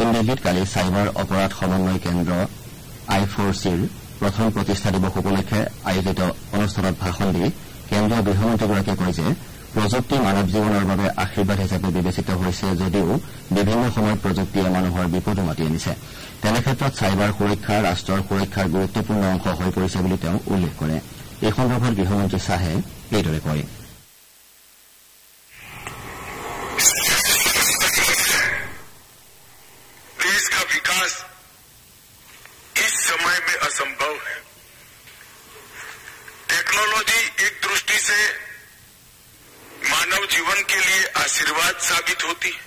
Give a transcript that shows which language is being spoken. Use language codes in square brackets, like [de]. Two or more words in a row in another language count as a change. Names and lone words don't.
[as] দিল্লীত কালি চাইবাৰ অপৰাধ সমন্বয় কেন্দ্ৰ I4Cৰ প্ৰথম প্ৰতিষ্ঠা দিৱস উপলক্ষে আয়োজিত অনুষ্ঠানত ভাষণ দি কেন্দ্ৰীয় গৃহমন্ত্ৰীগৰাকীয়ে কয় যে প্ৰযুক্তি মানৱ জীৱনৰ বাবে আশীৰ্বাদ হিচাপে বিবেচিত হৈছে যদিও বিভিন্ন সময়ত প্ৰযুক্তিয়ে মানুহৰ বিপদো মাতি আনিছে তেনেক্ষেত্ৰত চাইবাৰ সুৰক্ষা ৰাষ্ট্ৰৰ সুৰক্ষাৰ গুৰুত্বপূৰ্ণ অংশ হৈ পৰিছে বুলি তেওঁ উল্লেখ কৰে এই সন্দৰ্ভত গৃহমন্ত্ৰী শ্বাহে এইদৰে কয় [hi] टेक्नोलॉजी एक दृष्टि से मानव जीवन के लिए आशीर्वाद साबित होती है